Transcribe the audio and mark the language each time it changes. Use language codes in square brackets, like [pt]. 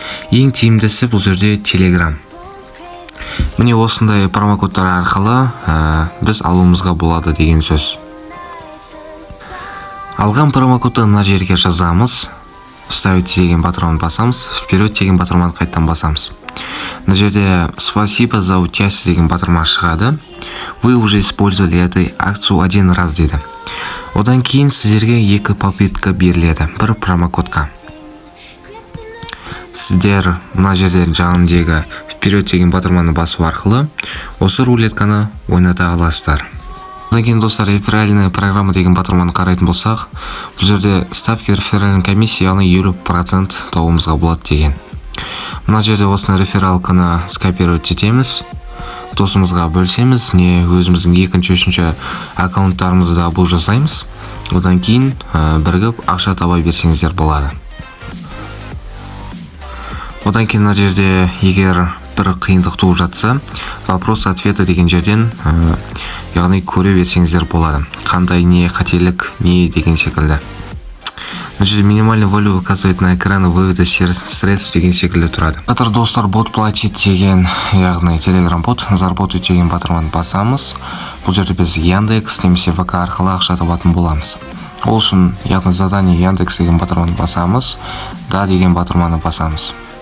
[kk] Ең тиімдісі бұл жерде Telegram. Міне осындай промокодтар арқылы біз алуымызға болады деген сөз. Алған промокодты мына жерге жазамыз. Ставить деген батырманы басамыз. Вперед деген батырманы қайттан басамыз. Мына жерде [ru] спасибо за участие [kk] деген батырма шығады. [ru] Вы уже использовали эту акцию один раз дейді. [kk] Одан кейін сіздерге екі попытка беріледі бір промокодқа. Сіздер мына жерде жанындегі вперед деген батырманы басу арқылы осы рулетканы ойната аласыздар. Одан кейін достар, [ru] реферальная программа [kk] деген батырманы қарайтын болсақ, бұл жерде ставки реферальный комиссия, яғни 50% табуымызға болады деген. Мына жерде осыны рефералканы скопировать етеміз, досымызға бөлсеміз, не өзіміздің екінші, үшінші аккаунттарымызда бұл жасаймыз. Одан кейін бірігіп ақша таба берсеңіздер болады. Одан кейін мына жерде егер бір қиындық туып жатса, вопрос-ответы деген жерден яғни көре берсеңіздер болады. Қандай не қателік, не деген секілді. Мына жерде [ru] минимальный value указывает на экраны вывода средств [kk] деген секілді тұрады. Қатар достар, [ru] бот платит [kk] деген, яғни Telegram бот, заработать деген батырманы басамыз. Бұл жерде біз Яндекс немесе ВК арқылы ақша табатын боламыз. Ол үшін яғни задание Яндекс деген батырманы басамыз, да деген батырманы басамыз.